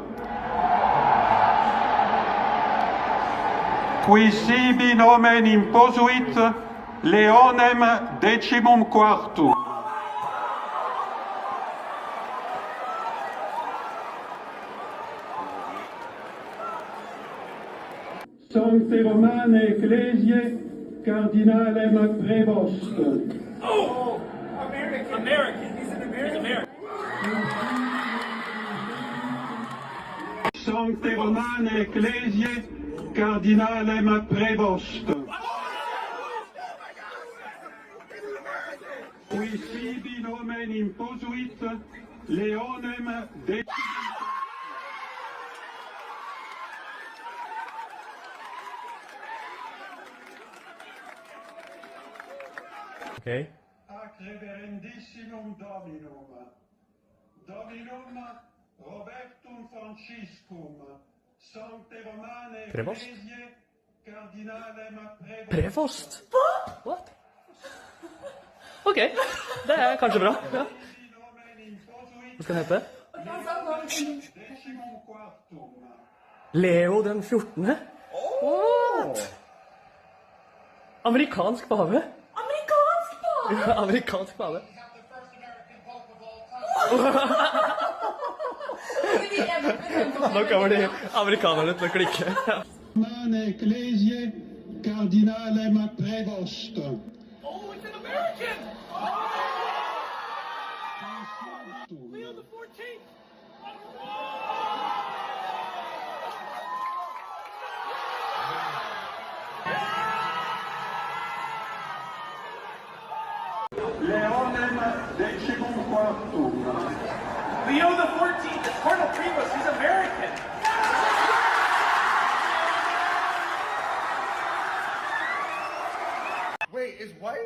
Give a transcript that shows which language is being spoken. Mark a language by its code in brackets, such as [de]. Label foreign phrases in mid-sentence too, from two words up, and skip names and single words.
[la] Qui sibi nomen imposuit Leonem XIV. Sancte Romane Ecclesiae Cardinalem prevost. [en] Oh, American. He's an American. [la] Sancte Romane Ecclesiae Cardinalem prevost. Qui sibi nomen imposuit Leonem XIV. [en] Okay. [la] Ac reverendissimum Dominum. Dominum Robertum Franciscum, Sancte Romane Prevost? Ecclesiae, Cardinalem Prevost. Prevost? [en] What? [no] Ok, det er kanskje bra. Ja. [la] Nomen imposuit [no] Hva skal den hete? [la] decimum quartum. [no] Leo den 14. What? Amerikansk pave. Amerikansk pave! Ja, amerikansk pave. Nå kommer de amerikanerne til å klikke. [la] Romane Ecclesiae, Cardinalem Prevost. [en] Oh, it's an American! Leo the 14th! [la] Leonem decimum quartum. [en] Leo the 14th! It's Cardinal Prevost! He's American! Wait, is white?